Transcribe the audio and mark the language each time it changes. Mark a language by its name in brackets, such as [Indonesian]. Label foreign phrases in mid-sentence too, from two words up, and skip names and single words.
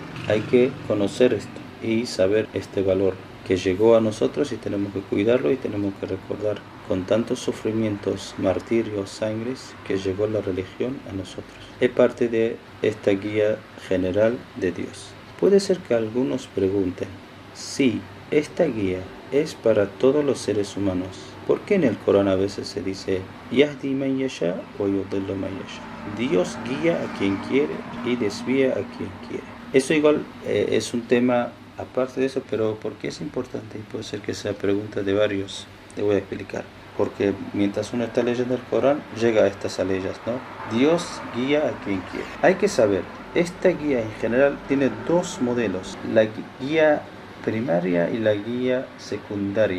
[Spanish] Hay que conocer esto y saber este valor que llegó a nosotros y tenemos que cuidarlo y tenemos que recordar con tantos sufrimientos, martirios, sangres, que llegó la religión a nosotros. Es parte de esta guía general de Dios. Puede ser que algunos pregunten, si esta guía es para todos los seres humanos, ¿por qué en el Corán a veces se dice [Arabic] يهدي من يشاء [Spanish] o [Arabic] يضل من يشاء? [Spanish] Dios guía a quien quiere y desvía a quien quiere. Eso igual es un tema aparte de eso, pero ¿por qué es importante? Y puede ser que sea pregunta de varios. Te voy a explicar. Porque mientras uno está leyendo el Corán, llega a estas leyes, ¿no? Dios guía a quien quiere. Hay que saber, esta guía en general tiene dos modelos, la guía primaria y la guía secundaria.